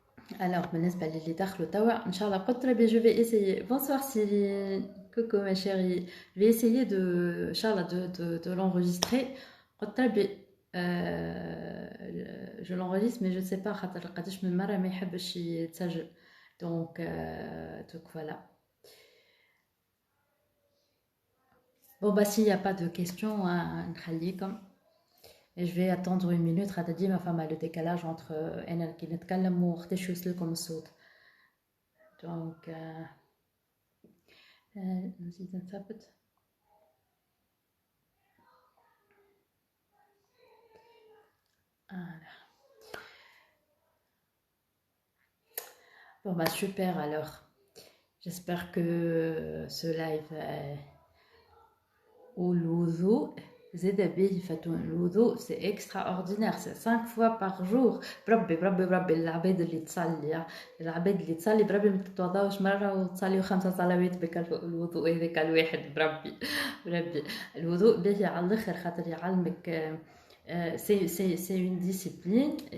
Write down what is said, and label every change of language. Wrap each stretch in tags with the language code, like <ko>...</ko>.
<fr>Alors,</fr> <ar>بالنسبة للي دخلوا توا إن شاء الله قدرة</ar> <fr>je vais essayer. Bonsoir Cyril, coucou ma chérie. Je vais essayer</fr> <ar>إن شاء الله</ar> <fr>de l'enregistrer. Je l'enregistre mais je ne sais pas</fr> <ar>خاطر قداش من مرة ما يحبش يتسجل.</ar> <fr>Donc voilà. Bon bah s'il n'y a pas de questions,</fr> <ar>نخليكم.</ar> <fr>Et je vais attendre une minute</fr> <ar>حتى ديما فما</ar> <fr>le décalage entre</fr> <ar>أنا كي نتكلم وقتاش يوصلكم الصوت. Donc نزيد نثبت.</ar> <fr>Voilà. Bon bah super alors. J'espère que ce live au l'oudou, l'oudou, c'est extraordinaire, c'est 5 fois par jour.</fr> <ar>بربي بربي بربي العباد اللي تصلي العباد اللي تصلي بربي ما تتوضاوش مرة وتصليوا 5 صلوات بالوضوء هذاك الواحد بربي بربي الوضوء باهي على الاخر خاطر يعلمك سي اون ديسيبلين</ar>